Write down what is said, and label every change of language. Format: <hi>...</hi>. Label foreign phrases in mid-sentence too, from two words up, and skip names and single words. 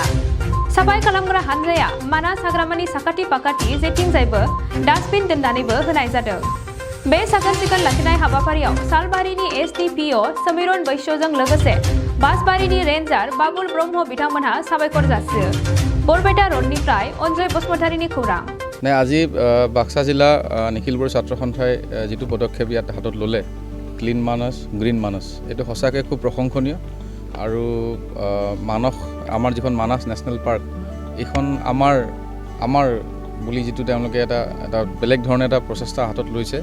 <brx>साफाय खालामग्रा हानजाया मानास हाग्रामानि साखाथि फाखाथि जेथिंजायबो डास्टबिन दोननानैबो होनाय जादों। बे साखोन सिखोन लाखिनाय हाबाफारियाव सालबारिनि एसडिपिअ समीरन बैश्यजों लोगोसे बासबारिनि रेन्जार बाबुल ब्रह्म बिथांमोनहा साबायखर जासियो। बरपेटा रडनिफ्राय अनजय बसुमतारीनि खौरां।</brx> <as>আজি বাক্সা জিলা নিখিল বড়ো ছাত্ৰ সন্থাই যিটো পদক্ষেপ ইয়াত হাতত ল'লে ক্লিন মানস গ্ৰীণ মানস এইটো সঁচাকৈ খুব প্ৰশংসনীয় আৰু মানস আমাৰ যিখন মানাস নেশ্যনেল পাৰ্ক এইখন আমাৰ বুলি যিটো তেওঁলোকে এটা বেলেগ ধৰণে এটা প্ৰচেষ্টা হাতত লৈছে।</as>